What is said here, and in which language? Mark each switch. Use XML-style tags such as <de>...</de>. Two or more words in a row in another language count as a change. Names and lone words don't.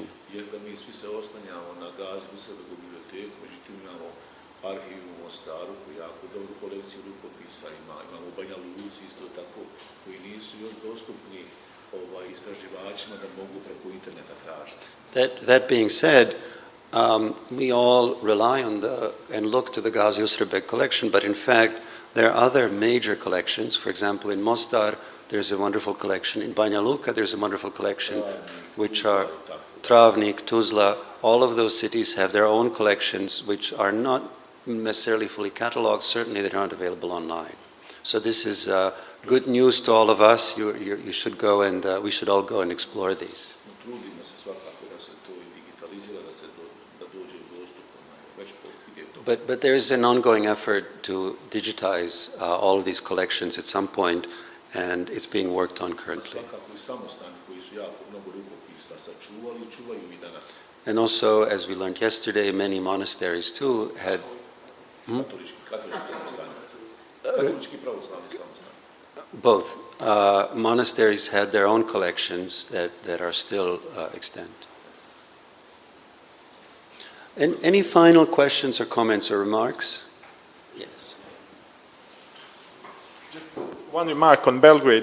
<bs>Jest da mi svi se oslanjamo na Gazi Usrebek biblioteku, međutim imamo arhiv u Mostaru koji jako dobru kolekciju rukopisa ima, imamo u Banja Luci isto tako, koji nisu još dostupni istraživačima da mogu preko interneta tražiti.</bs> <en>That being said, we all rely on and look to the Gazi Usrebek collection, but in fact, there are other major collections. For example, in Mostar, there's a wonderful collection. In Banja Luka, there's a wonderful collection, which are Travnik, Tuzla. All of those cities have their own collections, which are not necessarily fully cataloged. Certainly, they're not available online. So this is good news to all of us. You should go and we should all go and explore these.</en> <bs>Trudimo se svakako da se to i digitalizira, da dođe dostupno već po digitalnom.</bs> <en>But there is an ongoing effort to digitize all of these collections at some point, and it's being worked on currently.</en> <bs>Svakako i samostani koji su jako mnogo rukopisa sačuvali i čuvaju i danas.</bs> <en>And also, as we learned yesterday, many monasteries too had</en> <bs>Katolički samostani. Katolički pravoslavni samostani.</bs> <en>both. Monasteries had their own collections that are still extant. And any final questions or comments or remarks? Yes. Just one remark on Belgrade.</en>